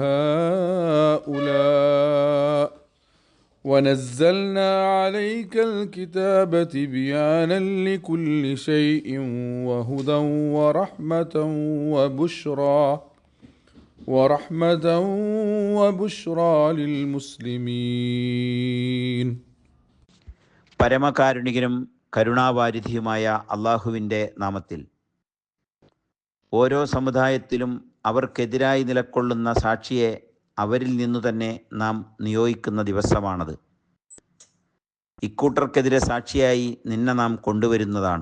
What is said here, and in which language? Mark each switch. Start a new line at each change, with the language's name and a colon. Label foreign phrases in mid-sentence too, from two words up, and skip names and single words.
Arabic: هؤلاء ونزلنا عليك الكتاب تبيانا لكل شيء وهدى ورحمة للمسلمين.
Malayalam: പരമകാരുണികനും കരുണാവാരിധിയുമായ അള്ളാഹുവിൻ്റെ നാമത്തിൽ. ഓരോ സമുദായത്തിലും അവർക്കെതിരായി നിലകൊള്ളുന്ന സാക്ഷിയെ അവരിൽ നിന്നു തന്നെ നാം നിയോഗിക്കുന്ന ദിവസമാണത്. ഇക്കൂട്ടർക്കെതിരെ സാക്ഷിയായി നിന്നെ നാം കൊണ്ടുവരുന്നതാണ്.